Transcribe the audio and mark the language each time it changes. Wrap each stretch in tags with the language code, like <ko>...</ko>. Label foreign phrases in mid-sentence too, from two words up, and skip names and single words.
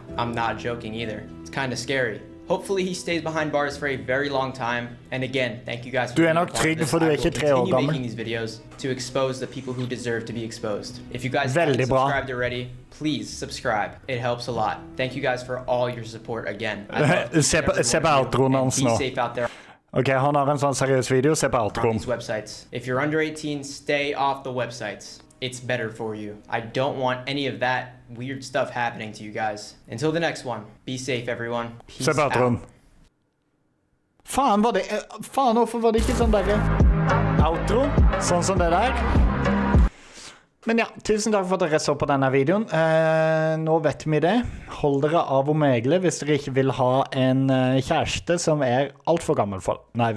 <en>I'm not joking either. It's kind of scary. Hopefully he stays behind bars for a very long time. And again, thank you guys for being a part of this. I will continue making these videos to expose the people who deserve to be exposed. If you guys haven't subscribed already, please subscribe. It helps a lot. Thank you guys for all your support again.</en> <no>Se på outroen hans nå.</no> <en>Be safe out there.</en> <no>Ok, han har en sånn seriøs video. Se på outroen.</no> <en>These websites. If you're under 18, stay off the websites. It's better for you. I don't want any of that weird stuff happening to you guys. Until the next one, be safe, everyone. Peace</en> <no>Se på outroen. Faen, hvorfor var det ikke sånn der outro? Sånn som det der. Men ja, tusen takk for at dere så på denne videoen. Nå vet vi det. Hold dere av Omegle hvis dere ikke vil ha en kjæreste som er alt for gammel for.</no>